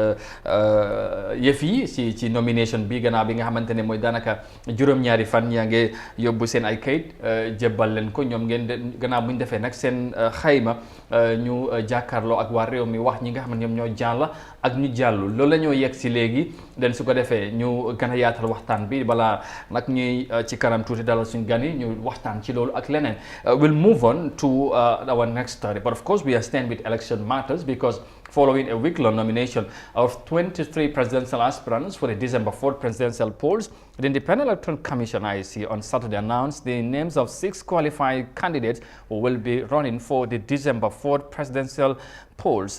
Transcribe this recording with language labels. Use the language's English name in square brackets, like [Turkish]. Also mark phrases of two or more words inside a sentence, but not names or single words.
[Wolof] yëf yi ci nomination bi gannaaw bi nga xamante ne mooy daanaka juróom-ñaari fan yaa ngi yóbbu seen ay kayit jébbal leen ko ñoom ngeen gannaaw bu ñu defee nag seen xayma ñu jàkkaarloo ak waa réew mi wax ñi nga xam ne ñoom ñoo jàll ak ñu jàllul loolu la ñoo yegg si léegi den su ko defee ñu gën a yaatal waxtaan bi balaa nag ñuy ci kanam tuuti dalal suñu gan yi ñu waxtaan ci loolu ak leneen. [English] We'll move on to our next story, but of course we are staying with election matters because following a week-long nomination of 23 presidential aspirants for the December 4th presidential polls, the Independent Electoral Commission (IEC) on Saturday announced the names of 6 qualified candidates who will be running for the December 4th presidential polls.